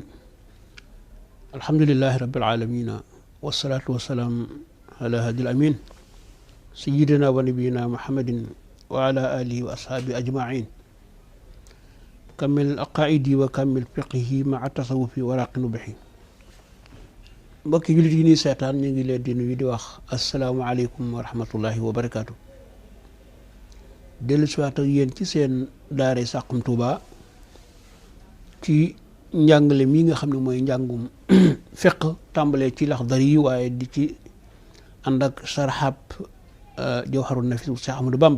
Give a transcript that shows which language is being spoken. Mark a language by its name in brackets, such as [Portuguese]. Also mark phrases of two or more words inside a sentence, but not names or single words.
[Arabic] الحمد لله رب العالمين والصلاة والسلام على هادي الأمين سيدنا ونبينا محمد وعلى آله وأصحابه أجمعين. كمل أقائدي وكمل فقهه مع التصوف ورق نبحي. [Wolof] mbokki jullit yi nii seetaan ñu ngi leen di nuyu di wax [Arabic] السلام عليكم ورحمة الله وبركاته. [Wolof] dellu si waat ak yéen ci seen daare Saxum Touba ci njàngale mi nga xam ne mooy njàngum fiq tàmbalee ci Laxdari yi waaye di ci ànd ak sarxab Jawharun Nafis Cheikh Ahmadou Bamba.